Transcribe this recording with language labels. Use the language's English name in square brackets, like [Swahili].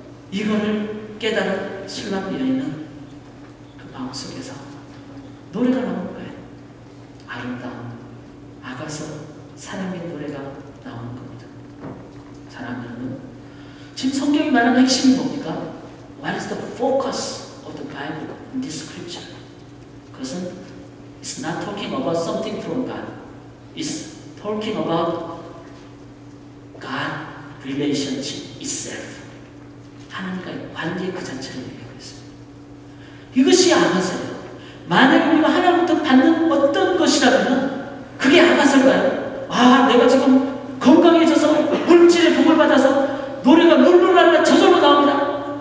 [Korean] 이거를 깨달은 술람 여인은 그 마음속에서 노래가 나오는 거예요. 아름다운 아가서 사랑의 노래가 나오는 겁니다. 사랑하는 여러분, 지금 성경이 말하는 핵심이 뭡니까? [English] What is the focus of the Bible in this scripture? [Korean] 그것은 [English] it's not talking about something from God. It's talking about God relationship itself. [Korean] 하나님과의 관계 그 자체를 얘기하고 있습니다. 이것이 아가서예요. 만약에 우리가 하나님부터 받는 어떤 것이라면 그게 아가서일까요? 아, 내가 지금 건강해져서 물질의 복을 받아서 노래가 룰루랄라 저절로 나옵니다.